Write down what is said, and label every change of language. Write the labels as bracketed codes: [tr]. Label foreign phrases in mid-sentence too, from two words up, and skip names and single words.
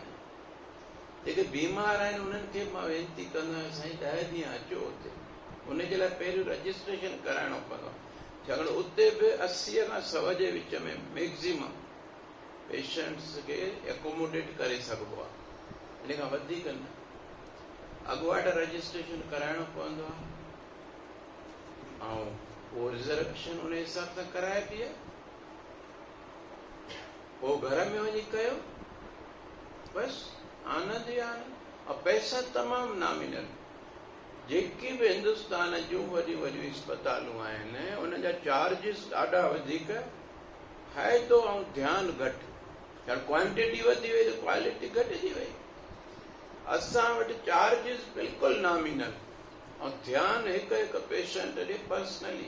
[sd] जेके बीमार आहिनि उन्हनि खे मां वेनती कंदो आहियां साईं 10 ॾींहं अचो उते, उन जे लाइ पहिरियों रजिस्ट्रेशन कराइणो पवंदो, छाकाणि उते बि 80 खां 100 जे विच में [en] maximum patients [sd] खे एकोमोडेट करे सघिबो आहे, इन खां वधीक न। अॻुवाट रजिस्ट्रेशन कराइणो पवंदो आहे ऐं पोइ रिजर्वेशन उन हिसाब सां कराए बि आहे, पोइ घर में वञी कयो, बसि आनंद ई आनंद। और पैसा तमामु नामिनल। जेकी बि हिंदुस्तान जूं वॾियूं वॾियूं अस्पतालूं आहिनि उन जा चार्जिस ॾाढा वधीक, फ़ाइदो ऐं ध्यानु घटि, छाकाणि क्वांटिटी वधी वई त क्वालिटी घटिजी वई। असां वटि चार्जिस बिल्कुलु नामिनल ऐं ध्यानु हिकु हिकु पेशेंट ॾे पर्सनली।